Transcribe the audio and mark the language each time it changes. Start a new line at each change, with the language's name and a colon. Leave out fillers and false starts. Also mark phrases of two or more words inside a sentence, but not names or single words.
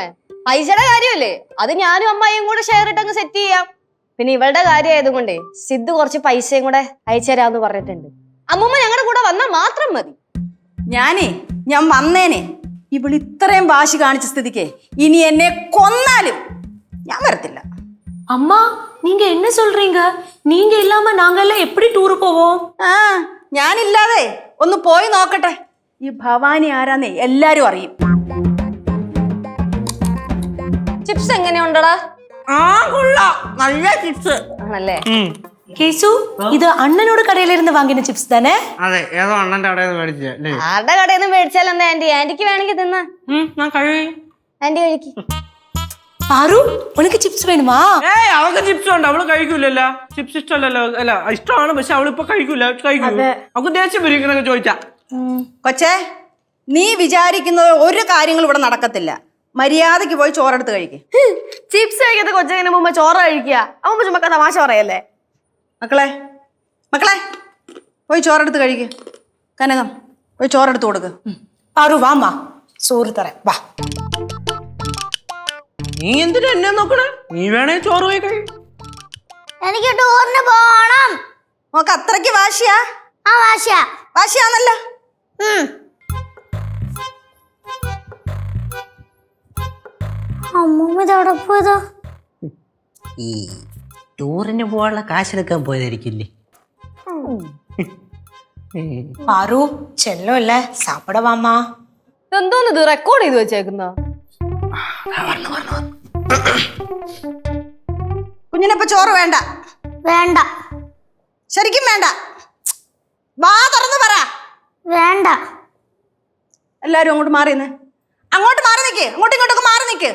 Malayalam: പൈസയുടെ കാര്യമല്ലേ, അത് ഞാനും അമ്മായിയും കൂടെ ഷെയർ ഇട്ടങ്ങ് സെറ്റ് ചെയ്യാം. പിന്നെ ഇവളുടെ കാര്യം ആയതുകൊണ്ടേ സിദ്ധു കുറച്ച് പൈസയും കൂടെ അയച്ചു തരാന്ന് പറഞ്ഞിട്ടുണ്ട്. അമ്മൂമ്മ ഞങ്ങളുടെ കൂടെ വന്നാൽ മാത്രം മതി. ഞാൻ വന്നേനെ. ഇവൾ ഇത്രയും വാശി കാണിച്ച സ്ഥിതിക്ക് ഇനി എന്നെ കൊന്നാലും ഞാൻ വരത്തില്ല.
Tamil: அம்மா நீங்க என்ன சொல்றீங்க? நீங்க இல்லாம நாங்க எல்லாம் எப்படி டூர் போவோம்?
Malayalam: ഞാനില്ലാതെ ഒന്ന് പോയി നോക്കട്ടെ. ഈ ഭവാനി ആരാന്നേ എല്ലാരും അറിയും. ചിപ്സ് എങ്ങനെയുണ്ടടാ? നല്ല ചിപ്സ് ആണല്ലേ?
Tamil: கேசு இது அண்ணனோட கடையில இருந்து வாங்கின சிப்ஸ் தானே?
Malayalam: അതെ, ഏതോ അണ്ണന്റെ കടയിൽ നിന്ന് മേടിച്ചേ. ആരുടെ കടയിൽ നിന്ന് മേടിച്ചാൽ എന്താ ആന്റി? ആന്റിക്ക് വേണമെങ്കിൽ തിന്നാ. ഞാൻ കഴി ആന്റി കഴിക്ക്.
Tamil: பாரு உனக்கு சிப்ஸ் வேணுமா?
Malayalam: ഏയ് അവൾക്ക് ചിപ്സ് ഉണ്ട്, അവള് കഴിക്കൂലല്ലോ. ചിപ്സ് ഇഷ്ടമല്ലല്ലോ. അല്ല ഇഷ്ടമാണ്, പക്ഷെ അവളിപ്പോ കഴിക്കൂല. അവൾക്ക് ദേഷ്യം വരും ഇങ്ങനെയൊക്കെ ചോദിച്ചാ. കൊച്ചേ, നീ വിചാരിക്കുന്നത് ഒരു കാര്യങ്ങളും ഇവിടെ നടക്കത്തില്ല. മര്യാദക്ക് പോയി ചോറെടുത്ത് കഴിക്ക്. ചിപ്സ് കഴിക്കാത്ത കൊച്ചെങ്ങനെ മുമ്പ് ചോറ് കഴിക്കുക? അമ്മ ചുമക്ക തമാശ പറയല്ലേ? മക്കളെ പോയി ചോറെടുത്ത് കഴിക്ക്. കനകം പോയി ചോറെടുത്ത് കൊടുക്ക്.
Tamil: பாரு வாமா, சோறு தரேன் வா.
Malayalam: നീ എന്തിനാ എന്നെ നോക്കണേ? നീ വേണേ ചോറ് പോയി കഴി. എനിക്ക് ടൂറിന് പോണം. നോക്ക് അത്രയ്ക്ക് വാശിയാ? ആ വാശിയാന്നല്ലോ. അമ്മൂമ്മ ഇതവിടെ പോയതോ? ഈ ടൂറിന് പോകാനുള്ള കാശെടുക്കാൻ പോയതായിരിക്കില്ലേ?
Tamil: பாரு செல்லம் இல்ல, சாப்பிட வாமா.
Malayalam: എന്തോന്ന് ഇത് റെക്കോർഡ് ചെയ്ത് വെച്ചേക്കുന്ന? കുഞ്ഞിനിപ്പോ ചോറ് വേണ്ട. വേണ്ട. ശരിക്കും വേണ്ട. വാ തുറന്ന് പറ. വേണ്ട. എല്ലാരും അങ്ങോട്ട് മാറി നിക്ക്. അങ്ങോട്ടും ഇങ്ങോട്ടൊക്കെ മാറി നിക്ക്.